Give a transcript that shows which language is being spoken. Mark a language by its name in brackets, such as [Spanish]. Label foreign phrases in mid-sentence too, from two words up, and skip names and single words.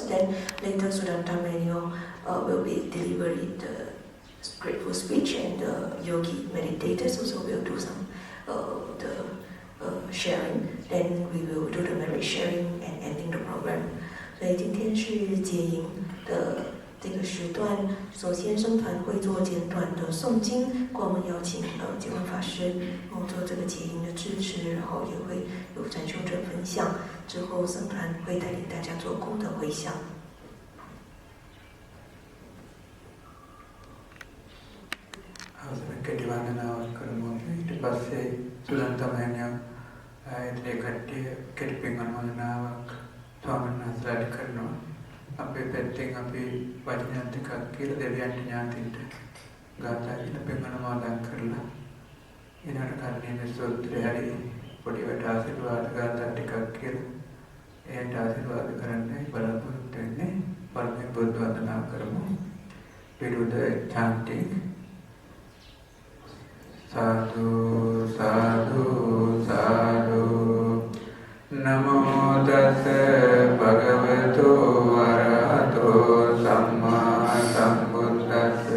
[English] then later Sudanta Manual will be delivering the grateful speech, and the yogi meditators also will do some sharing. Then we will do the merit sharing and ending the program. [Chinese] 所以今天是结营的这个时段，首先僧团会做简短的诵经，我们邀请结文法师做这个结营的支持，然后也会有禅修者分享，之后僧团会带领大家做功德回向。 [Sinhala] කෙටි වන්දනාවක් කරමු. ඊට පස්සේ සුදන්ත මහණියා ඒ කට්ටිය කෙටි පින් අනුමೋದනාවක් ස්වාමීන් වහන්සේලාට කරනවා. අපේ පැත්තෙන් අපි වචන ටිකක් කියලා දෙවියන්ට ඥාතින්ට ගාථා කියලා පින් අනුමෝදන් කරලා ඊළඟ කර්ණීය සූත්‍රය හරි පොඩි වට ආශිර්වාද ගාථා ටිකක් කියලා එයට ආශිර්වාද කරන්නේ බලාපොරොත්තු වෙන්නේ. පළමුවෙන් බුද්ධ වන්දනාව කරමු. විරුද්ධ chanting. [Pali] Sadhu, sadhu, sadhu. Namo tassa bhagavato arahato samma sambuddhassa.